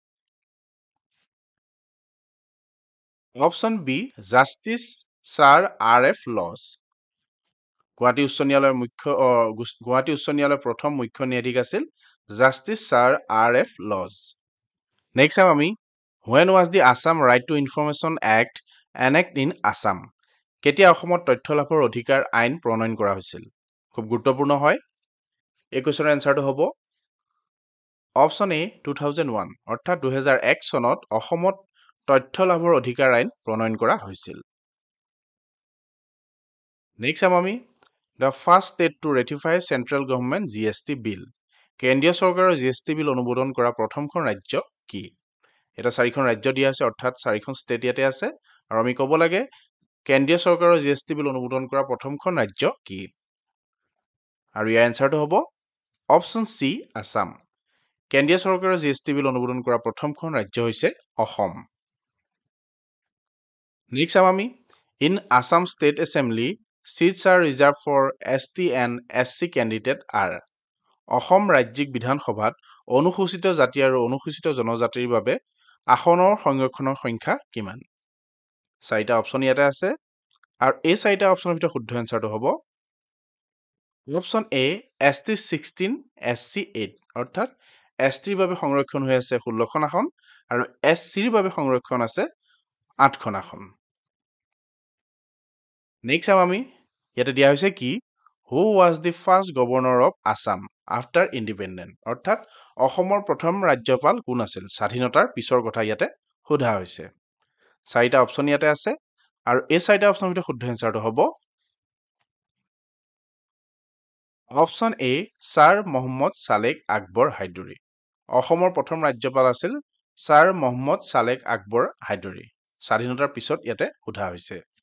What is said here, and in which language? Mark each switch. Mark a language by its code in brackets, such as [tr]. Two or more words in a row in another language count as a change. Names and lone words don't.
[as] অপশন বি জাষ্টিচ ছাৰ আৰ এফ লজ গুৱাহাটী উচ্চ ন্যায়ালয়ৰ প্ৰথম মুখ্য ন্যায়াধীশ আছিল জাষ্টিচ ছাৰ আৰ এফ লজ নেক্সট আমি [en] When was the Assam Right to Information Act enacted in Assam? [as] কেতিয়া অসমত তথ্য লাভৰ অধিকাৰ আইন প্ৰণয়ন কৰা হৈছিল খুব গুৰুত্বপূৰ্ণ হয় এই [en] questionৰ answerটো [as] হ'ব অপশন এ 2001 অৰ্থাৎ 2001 চনত অসমত তথ্য লাভৰ অধিকাৰ আইন প্ৰণয়ন কৰা হৈছিল নেক্সট আমি [en] the first state to ratify central government GST bill [as] কেন্দ্ৰীয় চৰকাৰৰ GST বিল অনুমোদন কৰা প্ৰথমখন ৰাজ্য কি এটা 4খন ৰাজ্য দিয়া আছে অৰ্থাৎ 4খন ষ্টেট ইয়াতে আছে আৰু আমি ক'ব লাগে কেন্দ্ৰীয় চৰকাৰৰ জিএছটি বিল অনুমোদন কৰা প্ৰথমখন ৰাজ্য কি আৰু ইয়াৰ এনসাৰটো হ'ব অপচন সি আসাম কেন্দ্ৰীয় চৰকাৰৰ জিএছটি বিল অনুমোদন কৰা প্ৰথমখন ৰাজ্য হৈছে অসম [en] নেক্সট [as] চাম আমি [en] in Assam state assembly seats are reserved for ST and SC candidate [as] are অসম ৰাজ্যিক বিধানসভাত অনুসূচিত জাতি আৰু অনুসূচিত জনজাতিৰ বাবে আসনৰ সংৰক্ষণৰ সংখ্যা কিমান 4টা অপচন ইয়াতে আছে আৰু এই 4টা অপচনৰ ভিতৰত শুদ্ধ এনসাৰটো হ'ব অপচন এ ST 16 SC 8 অৰ্থাৎ STৰ বাবে সংৰক্ষণ হৈ আছে 16খন আসন আৰু SCৰ বাবে সংৰক্ষণ আছে 8খন আসন নেক্সট চাম আমি ইয়াতে দিয়া হৈছে কি [en] Who was the first governor of Assam after independence [as] অৰ্থাৎ অসমৰ প্ৰথম ৰাজ্যপাল কোন আছিল স্বাধীনতাৰ পিছৰ কথা ইয়াতে সোধা হৈছে 4টা অপচন ইয়াতে আছে আৰু এই 4টা অপচনৰ ভিতৰত শুদ্ধ এনসাৰটো হ'ব অপচন এ ছাৰ মোহাম্মদ সালেক আকবৰ হাইদৰি অসমৰ প্ৰথম ৰাজ্যপাল আছিল ছাৰ মোহাম্মদ সালেক আকবৰ হাইদৰি স্বাধীনতাৰ পিছত ইয়াতে সোধা হৈছে